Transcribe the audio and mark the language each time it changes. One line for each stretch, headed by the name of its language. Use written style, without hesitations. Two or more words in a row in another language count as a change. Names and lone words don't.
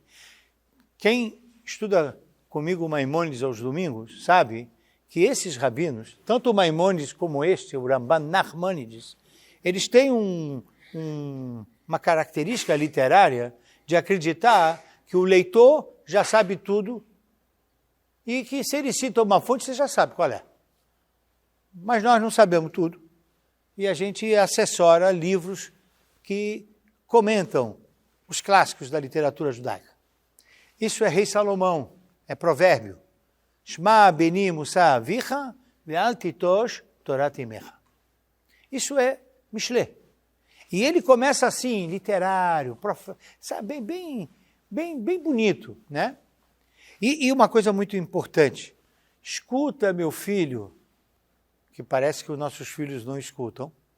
Portuguese: Quem estuda comigo o Maimônides aos domingos sabe que esses rabinos, tanto o Maimônides como este, o Ramban Nachmanides, eles têm uma característica literária de acreditar que o leitor já sabe tudo e que se ele cita uma fonte, você já sabe qual é. Mas nós não sabemos tudo e a gente assessora livros que comentam os clássicos da literatura judaica. Isso é Rei Salomão, é provérbio.
Hebrew: שמע בני מוסר אביך ואל תטוש תורת אמך.
Portuguese: Isso é Mishlé. E ele começa assim, literário, sabe, bem bonito, né? E uma coisa muito importante, escuta, meu filho, que parece que os nossos filhos não escutam.